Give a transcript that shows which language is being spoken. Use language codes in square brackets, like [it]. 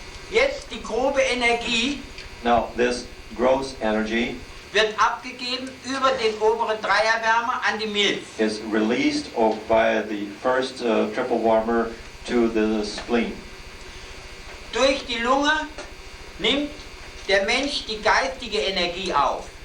[de] Jetzt die grobe Energie [en] Now, this gross energy [de] wird abgegeben über den oberen Dreierwärmer an die Milz. [en] is released via the first triple warmer to the spleen. [de] Durch die Lunge nimmt der Mensch die geistige Energie auf.